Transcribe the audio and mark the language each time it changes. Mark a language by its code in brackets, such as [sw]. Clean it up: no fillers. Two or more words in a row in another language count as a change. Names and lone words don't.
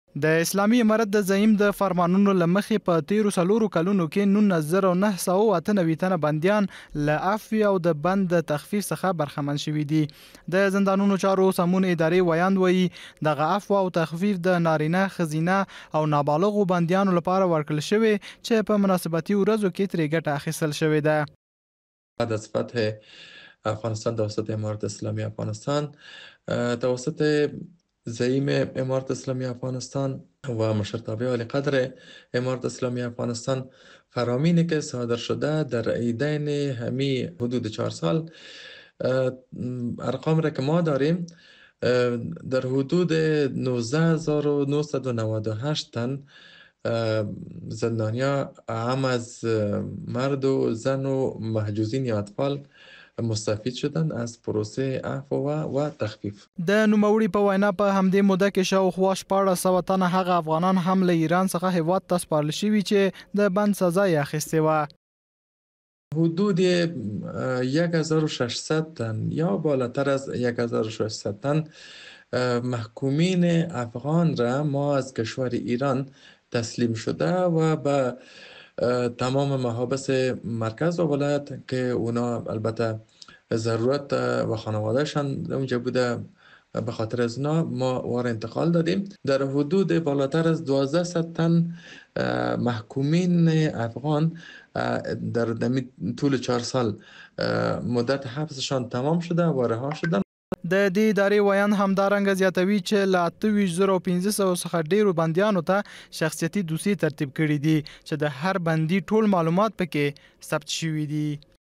[ps] د اسلامي امارت د زعیم د فرمانونو لمخې په 13 کلونو کې 1998 تنه بنديان له عفو او د بند د تخفیف څخه برخمن شوي دي. د زندانونو چارو سمون ادارې ویاند وایي دغه عفو او تخفیف د نارینه، ښځینه او نابالغو بندیانو لپاره ورکړل شوی چې په مناسبتي ورځو کې ترې ګټه اخیستل شوې ده. [fa] بعد از فتح افغانستان توسط امارت اسلامی افغانستان توسط زعیم امارت اسلامی افغانستان و مشرتابه عالی قدر امارت اسلامی افغانستان فرامینی که صادر شده در عیدین همی حدود 4 سال ارقام را که ما داریم در حدود 19998 تن زندانیا هم از مرد و زن و محجوزین یا اطفال مستفید شدن از پروسه عفو و تخفیف. [ps] د نوموړي په وینا په همدې موده کې شاوخوا 1400 تنه هغه افغانان هم له ایران څخه هیواد ته سپارل شوي چې د بند سزا یې اخیستې وه. [fa] حدود 1600 تن یا بالاتر از 1600 تن محکومین افغان را ما از کشور ایران تسلیم شده و به تمام محابس مرکز و ولایت که اونا البته ضرورت و خانوادهشان اونجا بوده به خاطر از اونا ما وار انتقال دادیم. در حدود بالاتر از 1200 تن محکومین افغان در طول 4 سال مدت حبسشان تمام شده و رها شدن. [ps] د دې ادارې ویاند همدارنګه زیاتوي چې له 28500 څخه ډیرو بندیانو ته شخصیتي دوسیې ترتیب کړي دي چې د هر بندي ټول معلومات پکې ثبت شوي دي.